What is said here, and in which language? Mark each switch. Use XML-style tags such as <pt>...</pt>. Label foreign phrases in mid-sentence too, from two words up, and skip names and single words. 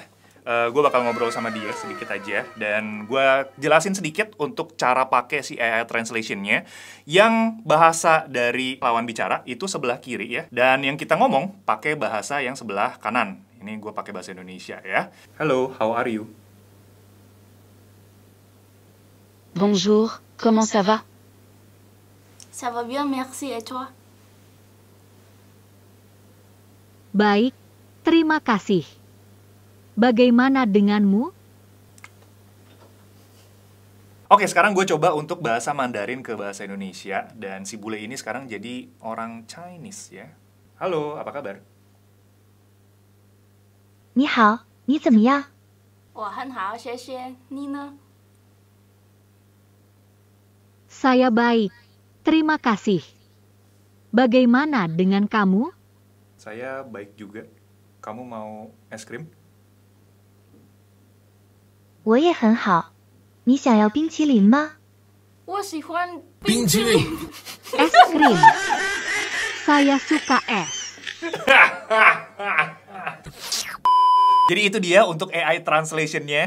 <id>Gue bakal ngobrol sama dia sedikit aja, dan gue jelasin sedikit untuk cara pakai si AI Translation-nya. Yang bahasa dari lawan bicara itu sebelah kiri ya, dan yang kita ngomong pakai bahasa yang sebelah kanan. Ini gue pakai bahasa Indonesia ya.</id> <en>Hello, how are you?</en> <fr>Bonjour, comment ça va? Ça va bien, merci, et toi?</fr> <id>Baik, terima kasih. Bagaimana denganmu? Oke, sekarang gue coba untuk bahasa Mandarin ke bahasa Indonesia. Dan si bule ini sekarang jadi orang Chinese ya. Halo, apa kabar?</id> <zh>你好，你怎么样？我很好，谢谢。你呢？</zh> <id>Saya baik, terima kasih. Bagaimana dengan kamu? Saya baik juga. Kamu mau es krim?</id> <zh>我也很好。你想要冰淇淋吗？我喜欢冰淇淋。</zh> <id>Es krim. Saya suka es. Jadi itu dia untuk AI Translation-nya.</id>